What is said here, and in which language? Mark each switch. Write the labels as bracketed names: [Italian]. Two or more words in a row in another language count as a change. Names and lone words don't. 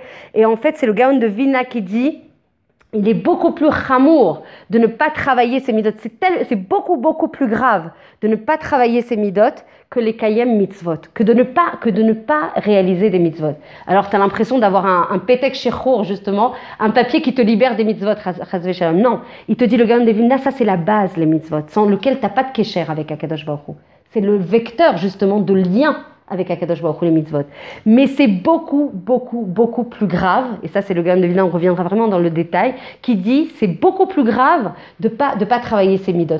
[French] Et en fait, c'est le Gaon de Vilna qui dit, il est beaucoup plus chamour de ne pas travailler ces midot. C'est beaucoup, beaucoup plus grave de ne pas travailler ces midot que les [Hebrew] קיים מצוות, [French] que de ne pas réaliser des mitzvot. Alors, tu as l'impression d'avoir un [Hebrew] פתק שחרור, [French] justement, un papier qui te libère des mitzvot, [Hebrew] חס ושלום. [French] Non, il te dit, le Gaon de Vilna, ça c'est la base, les mitzvot, sans lequel tu n'as pas de kesher avec [Hebrew] הקדוש ברוך הוא. [French] C'est le vecteur, justement, de lien avec [Hebrew] הקדוש ברוך הוא, [French] les mitzvot. Mais c'est beaucoup, beaucoup, beaucoup plus grave, et ça c'est le Gaon de Vilna, on reviendra vraiment dans le détail, qui dit c'est beaucoup plus grave de pas travailler ces mitzvot.